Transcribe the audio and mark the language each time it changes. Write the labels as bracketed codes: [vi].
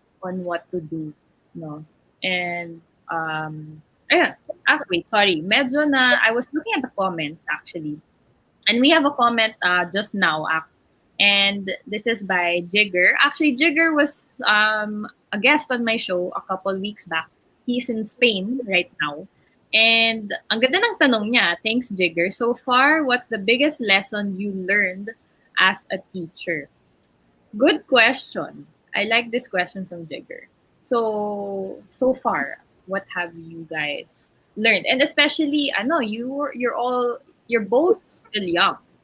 [en] what to do, no? And ayan. Wait, sorry. [tl] Medyo na [en] I was looking at the comments actually. And we have a comment just now, and this is by Jigger. Actually, Jigger was a guest on my show a couple weeks back. He's in Spain right now. [tl] And ang ganda ng tanong niya, thanks Jigger. [en] So far, what's the biggest lesson you learned as a teacher? Good question. I like this question from Jigger. So far, what have you guys learned? And especially, I know you're both still young.